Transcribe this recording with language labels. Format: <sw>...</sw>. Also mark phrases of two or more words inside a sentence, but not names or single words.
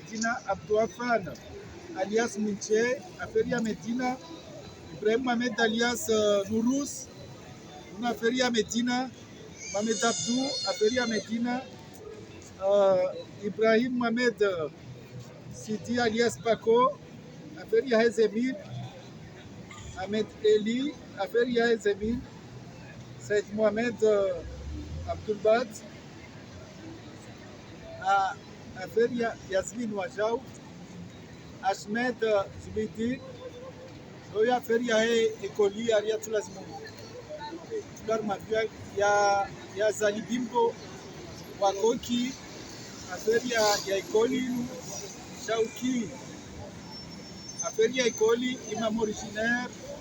<zdj>Medina Abdouafan alias Minche aferi ya Medina Ibrahim Mohamed alias Nurus una aferi ya Medina Mohamed Abdou aferi ya Medina Ibrahim Mohamed Sidi alias Paco aferi ya Hezemil Ahmed Eli aferi ya Hezemil Said Mohamed Abdulbad aferi ya Yasmin Wajau Ahmed Zubidi Oya aferi ya Ekoli Ariatul Azmoun Tular mafia ya Zalibimbo Wakoki aferi ya Ekoli Shauki aferi ya Ekoli Imam Originaire</zdj>